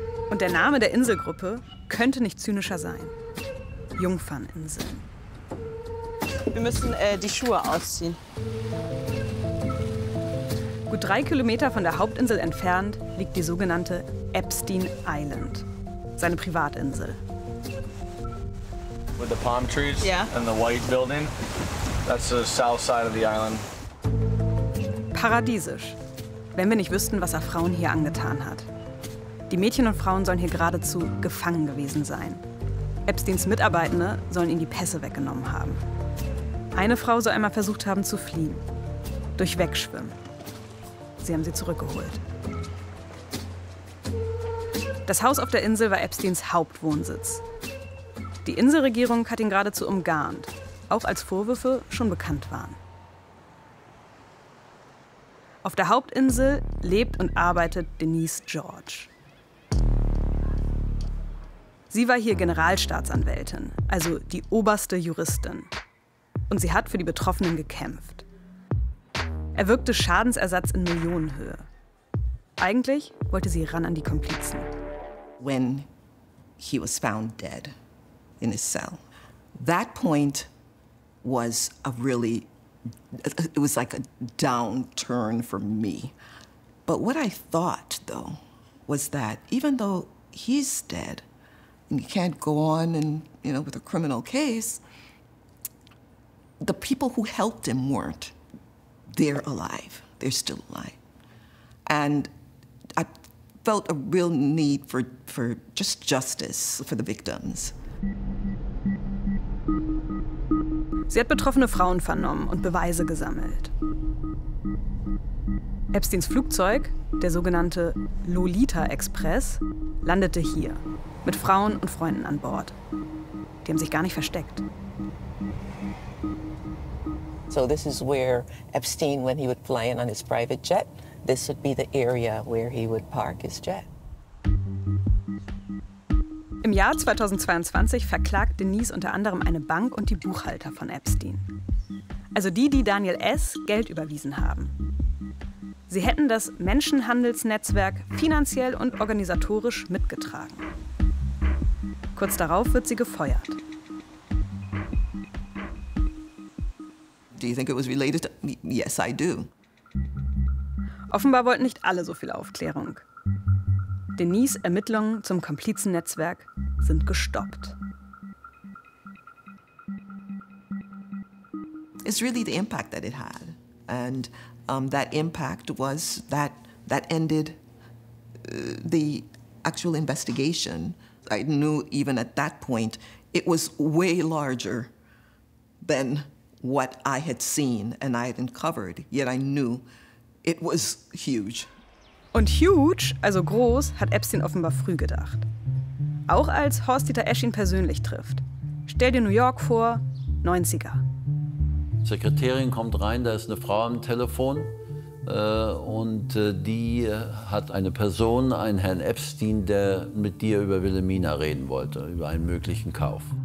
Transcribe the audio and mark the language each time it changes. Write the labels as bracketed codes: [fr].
[de] Und der Name der Inselgruppe könnte nicht zynischer sein. Jungferninsel. Wir müssen die Schuhe ausziehen. Gut 3 Kilometer von der Hauptinsel entfernt liegt die sogenannte Epstein Island, seine Privatinsel. [en] With the palm trees, yeah. And the white building. That's the south side of the island. [de] Paradiesisch. Wenn wir nicht wüssten, was er Frauen hier angetan hat. Die Mädchen und Frauen sollen hier geradezu gefangen gewesen sein. Epsteins Mitarbeitende sollen ihnen die Pässe weggenommen haben. Eine Frau soll einmal versucht haben zu fliehen. Durch Wegschwimmen. Sie haben sie zurückgeholt. Das Haus auf der Insel war Epsteins Hauptwohnsitz. Die Inselregierung hat ihn geradezu umgarnt, auch als Vorwürfe schon bekannt waren. Auf der Hauptinsel lebt und arbeitet Denise George. Sie war hier Generalstaatsanwältin, also die oberste Juristin. Und sie hat für die Betroffenen gekämpft. Erwirkte Schadensersatz in Millionenhöhe. Eigentlich wollte sie ran an die Komplizen. [en] When he was found dead in his cell, that point was a really, it was like a downturn for me. But what I thought though was that even though he's dead and you can't go on and, you know, with a criminal case, the people who helped him weren't. They're alive. They're still alive. And I felt a real need for just justice for the victims. [de] Sie hat betroffene Frauen vernommen und Beweise gesammelt. Epsteins Flugzeug, der sogenannte Lolita Express, landete hier, mit Frauen und Freunden an Bord. Die haben sich gar nicht versteckt. [en] So this is where Epstein, when he would fly in on his private jet, this would be the area where he would park his jet. [de] Im Jahr 2022 verklagt Denise unter anderem eine Bank und die Buchhalter von Epstein. Also die, die Daniel S. Geld überwiesen haben. Sie hätten das Menschenhandelsnetzwerk finanziell und organisatorisch mitgetragen. Kurz darauf wird sie gefeuert. [en] Do you think it was related? Yes, I do. [de] Offenbar wollten nicht alle so viel Aufklärung. Denise' Ermittlungen zum Komplizennetzwerk sind gestoppt. [en] It's really the impact that it had. And that impact was that that ended the actual investigation. I knew even at that point it was way larger than what I had seen and I had uncovered. Yet I knew it was huge. [de] Und huge, also groß, hat Epstein offenbar früh gedacht. Auch als Horst-Dieter Esch ihn persönlich trifft. Stell dir New York vor, 90er. Sekretärin kommt rein, da ist eine Frau am Telefon. Und die hat eine Person, einen Herrn Epstein, der mit dir über Wilhelmina reden wollte, über einen möglichen Kauf.